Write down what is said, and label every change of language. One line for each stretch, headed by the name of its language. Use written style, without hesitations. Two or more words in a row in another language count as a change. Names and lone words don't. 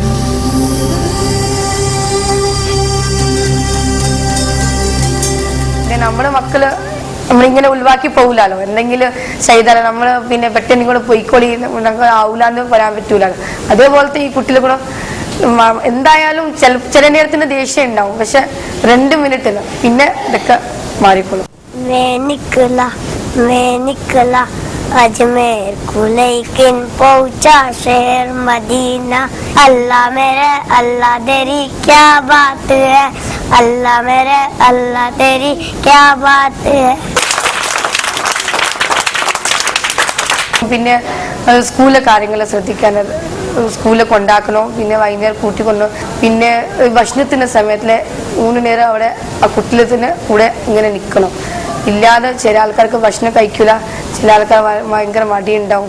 Malayalam: നമ്മുടെ മക്കള് നമ്മളിങ്ങനെ ഒഴിവാക്കി പോകില്ലല്ലോ. എന്തെങ്കിലും ചെയ്താലോ നമ്മൾ പിന്നെ പെട്ടെന്ന് കൂടെ പൊയ്ക്കോളി ആവൂലെന്ന് പറയാൻ പറ്റൂലല്ലോ. അതേപോലത്തെ ഈ കുട്ടികൾ കൂടെ എന്തായാലും ചില നേരത്തിന് ദേഷ്യം ഉണ്ടാവും, പക്ഷെ 2 മിനിറ്റില് പിന്നെ ഇതൊക്കെ മാറിക്കോളും.
Hindi: अजमेर को लेकिन पहुंचा शहर मदीना, अल्लाह मेरे अल्लाह तेरी क्या बात है, अल्लाह मेरे अल्लाह तेरी क्या बात है.
Malayalam: പിന്നെ സ്കൂളിലെ കാര്യങ്ങൾ ശ്രദ്ധിക്കാൻ, സ്കൂളിൽ കൊണ്ടാക്കണോ, പിന്നെ വൈകുന്നേരം കൂട്ടിക്കൊണ്ടോ, പിന്നെ ഭക്ഷണത്തിന്റെ സമയത്തിലെ 3 നേരം അവിടെ ആ കുട്ടിലത്തിന് കൂടെ ഇങ്ങനെ നിൽക്കണം. ഇല്ലാതെ ചില ആൾക്കാർക്ക് ഭക്ഷണം കഴിക്കില്ല, ചില ആൾക്കാർ ഭയങ്കര മടിയുണ്ടാവും.